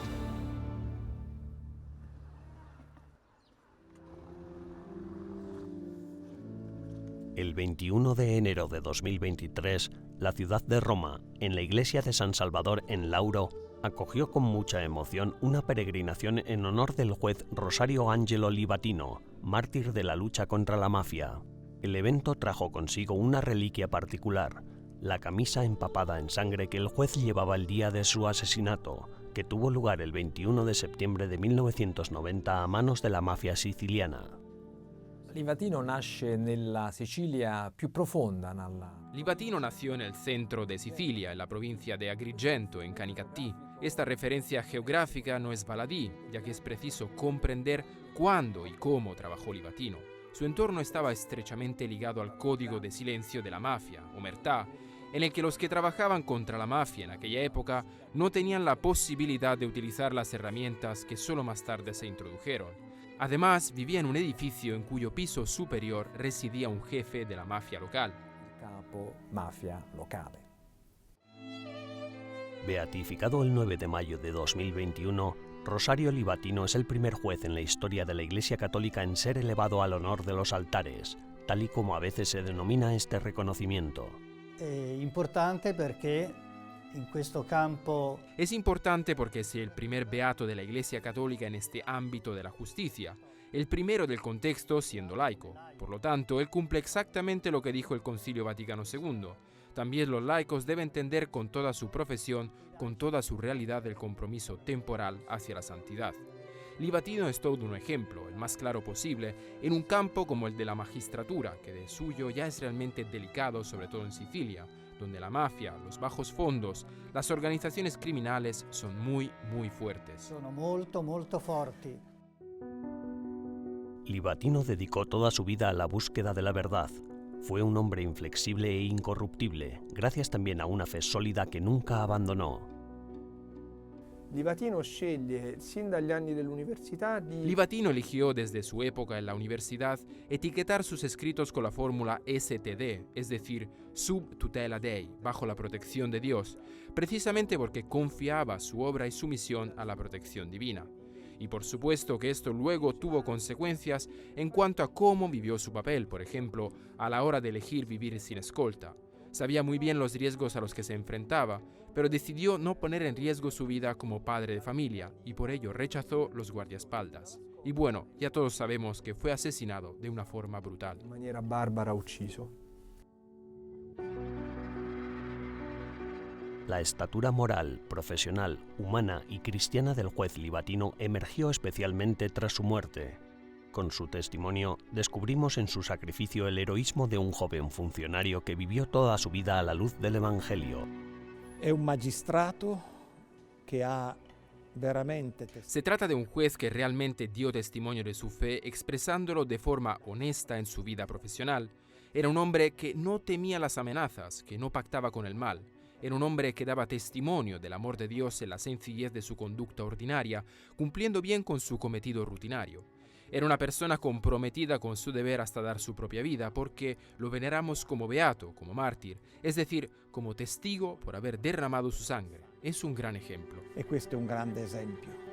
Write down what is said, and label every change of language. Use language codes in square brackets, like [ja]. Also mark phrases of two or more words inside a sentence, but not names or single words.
[es] El 21 de enero de 2023, la ciudad de Roma, en la iglesia de San Salvador en Lauro, acogió con mucha emoción una peregrinación en honor del juez Rosario Angelo Livatino, mártir de la lucha contra la mafia. El evento trajo consigo una reliquia particular, la camisa empapada en sangre que el juez llevaba el día de su asesinato, que tuvo lugar el 21 de septiembre de 1990 a manos de la mafia siciliana. [it] Livatino nasce nella Sicilia più profonda. [es] Livatino nació en el centro de Sicilia, en la provincia de Agrigento, en Canicattì. Esta referencia geográfica no es baladí, ya que es preciso comprender cuándo y cómo trabajó Livatino. Su entorno estaba estrechamente ligado al código de silencio de la mafia, omertà, en el que los que trabajaban contra la mafia en aquella época no tenían la posibilidad de utilizar las herramientas que solo más tarde se introdujeron. Además, vivía en un edificio en cuyo piso superior residía un jefe de la mafia local. [it] Capo mafia locale. [es] Beatificado el 9 de mayo de 2021, Rosario Livatino es el primer juez en la historia de la Iglesia Católica en ser elevado al honor de los altares, tal y como a veces se denomina este reconocimiento. [it] Importante perché in questo campo [es] Es importante porque es el primer beato de la Iglesia Católica en este ámbito de la justicia, el primero del contexto siendo laico. Por lo tanto, él cumple exactamente lo que dijo el Concilio Vaticano II. También los laicos deben entender con toda su profesión, con toda su realidad, el compromiso temporal hacia la santidad. Livatino es todo un ejemplo, el más claro posible, en un campo como el de la magistratura, que de suyo ya es realmente delicado, sobre todo en Sicilia, donde la mafia, los bajos fondos, las organizaciones criminales son muy fuertes. [it] sono molto forti. [es] Livatino dedicó toda su vida a la búsqueda de la verdad. Fue un hombre inflexible e incorruptible, gracias también a una fe sólida que nunca abandonó. [it] Livatino sceglie sin dagli anni dell'università di... [es] Livatino eligió desde su época en la universidad etiquetar sus escritos con la fórmula STD, es decir, [la] sub tutela Dei, [es] bajo la protección de Dios, precisamente porque confiaba su obra y su misión a la protección divina. Y por supuesto que esto luego tuvo consecuencias en cuanto a cómo vivió su papel, por ejemplo, a la hora de elegir vivir sin escolta. Sabía muy bien los riesgos a los que se enfrentaba, pero decidió no poner en riesgo su vida como padre de familia y por ello rechazó los guardaespaldas. Y bueno, ya todos sabemos que fue asesinado de una forma brutal. [it] in maniera barbara ucciso. [es] La estatura moral, profesional, humana y cristiana del juez Livatino emergió especialmente tras su muerte. Con su testimonio, descubrimos en su sacrificio el heroísmo de un joven funcionario que vivió toda su vida a la luz del Evangelio. [it] È un magistrato che ha veramente [es] Se trata de un juez que realmente dio testimonio de su fe expresándolo de forma honesta en su vida profesional. Era un hombre que no temía las amenazas, que no pactaba con el mal. Era un hombre que daba testimonio del amor de Dios en la sencillez de su conducta ordinaria, cumpliendo bien con su cometido rutinario. Era una persona comprometida con su deber hasta dar su propia vida, porque lo veneramos como beato, como mártir, es decir, como testigo por haber derramado su sangre. Es un gran ejemplo. [it] e questo è un grande esempio.